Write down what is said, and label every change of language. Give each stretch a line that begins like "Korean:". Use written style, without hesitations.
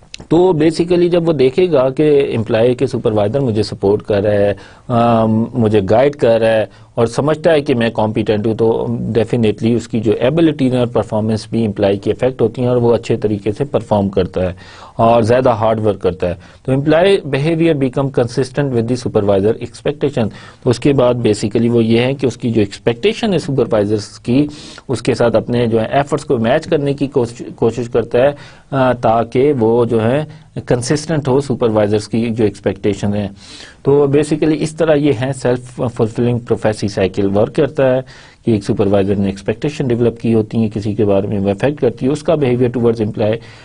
Urdu: تو بیسیکلی جب وہ دیکھے گا کہ امپلائی کے سپروائزر مجھے سپورٹ کر رہا ہے, مجھے گائیڈ کر رہا ہے اور سمجھتا ہے کہ میں کمپیٹنٹ ہوں, تو ڈیفینیٹلی اس کی جو ایبلٹی اور پرفارمنس بھی امپلائی کی افیکٹ ہوتی ہیں, اور وہ اچھے طریقے سے پرفارم کرتا ہے اور زیادہ ہارڈ ورک کرتا ہے.
English: تو employee behaviour become consistent with the supervisor expectation.
Urdu: تو اس کے بعد بیسیکلی وہ یہ ہے کہ اس کی جو ایکسپیکٹیشن ہے سپروائزرس کی, اس کے ساتھ اپنے جو ہے ایفرٹس کو میچ کرنے کی کوشش کرتا ہے, تاکہ وہ جو ہے کنسسٹنٹ ہو سپروائزرس کی جو ایکسپیکٹیشن ہے. تو بیسیکلی اس طرح یہ ہے self fulfilling prophecy cycle work کرتا ہے کہ ایک سپروائزر نے ایکسپیکٹیشن ڈیولپ کی ہوتی ہیں کسی کے بارے میں, وہ افیکٹ کرتی ہے اس کا بیہیویئر ٹوورڈز امپلائی.